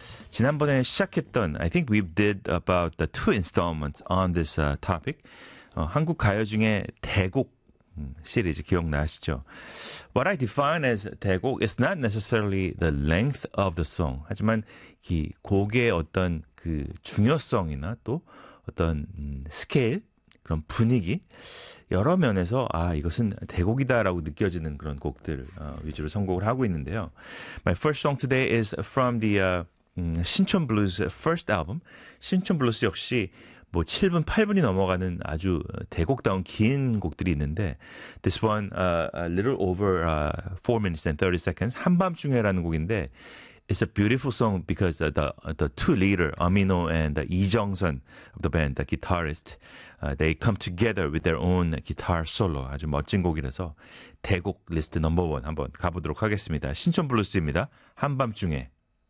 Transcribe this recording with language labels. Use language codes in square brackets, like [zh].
[ko] 지난번에 시작했던 [en] I think we did about the two installments on this topic. [ko] 한국 가요 중에 대곡 시리즈 기억나시죠? [en] What I define as 대곡 is not necessarily the length of the song. [ko] 하지만 이 곡의 어떤 그 중요성이나 또 어떤 스케일, 그런 분위기 여러 면에서 아 이것은 대곡이다라고 느껴지는 그런 곡들 위주로 선곡을 하고 있는데요. [en] My first song today is from the 신촌 블루스 first album. [ko] 신촌 블루스 역시 뭐 7분, 8분이 넘어가는 아주 대곡다운 긴 곡들이 있는데 [en] This one, a little over 4 minutes and 30 seconds. [ko] 한밤중에라는 곡인데 [en] It's a beautiful song because the two leader, Amino and Lee Jung-sun of the band, the guitarist, they come together with their own guitar solo. [ko] 아주 멋진 곡이라서 대곡 리스트 넘버원 한번 가보도록 하겠습니다. 신촌 블루스입니다. 한밤중에